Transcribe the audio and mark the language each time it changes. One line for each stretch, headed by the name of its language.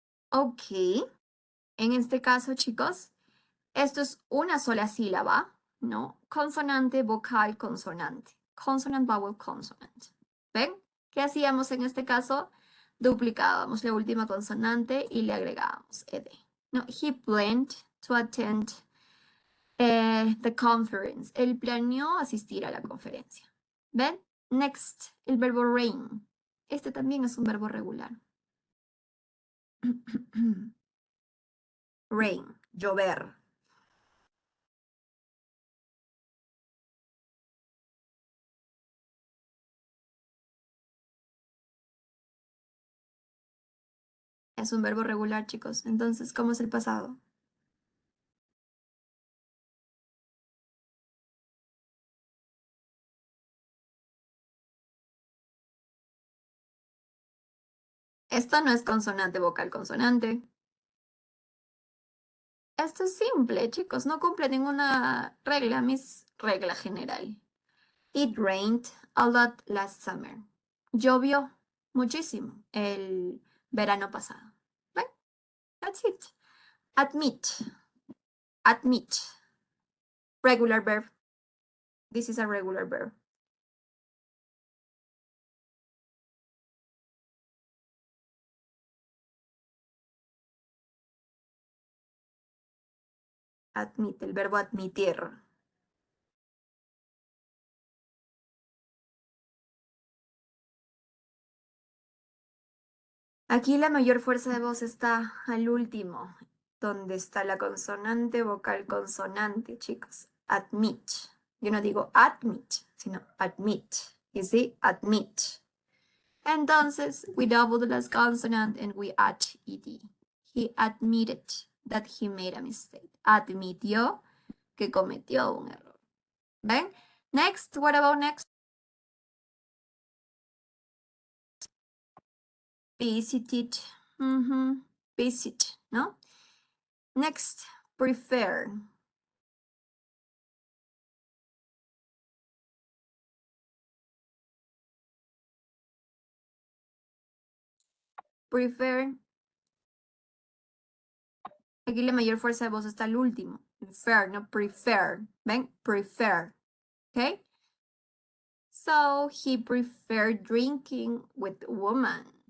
Spanish: Ok. En este caso, chicos, esto es una sola sílaba, ¿no? Consonante, vocal, consonante.
English: Consonant, vowel, consonant.
Spanish: ¿Ven? ¿Qué hacíamos en este caso? Duplicábamos la última consonante y le agregábamos ed.
English: No, he planned to attend the conference.
Spanish: Él planeó asistir a la conferencia. ¿Ven?
English: Next,
Spanish: el verbo rain. Este también es un verbo regular. Rain. llover. Es un verbo regular, chicos. Entonces, ¿cómo es el pasado? Esto no es consonante, vocal, consonante. Esto es simple, chicos. No cumple ninguna regla, regla general.
English: It rained a lot last summer.
Spanish: Llovió muchísimo el verano pasado.
English: Right? That's it. Admit. Admit. Regular verb. This is a regular verb.
Spanish: Admit, el verbo admitir. Aquí la mayor fuerza de voz está al último, donde está la consonante, vocal, consonante, chicos. Admit. Yo no digo admit, sino admit.
English: You see?
Spanish: Admit. Entonces,
English: we double the last consonant and we add ed. He admitted that he made a mistake.
Spanish: Admitió que cometió un error. ¿Ven?
English: Next, what about next? Visited. Visit, ¿no? Next, prefer. Prefer.
Spanish: Aquí la mayor fuerza de voz está al último. Prefer, no prefer. ¿Ven? Prefer. ¿Ok?
English: So he preferred drinking with women.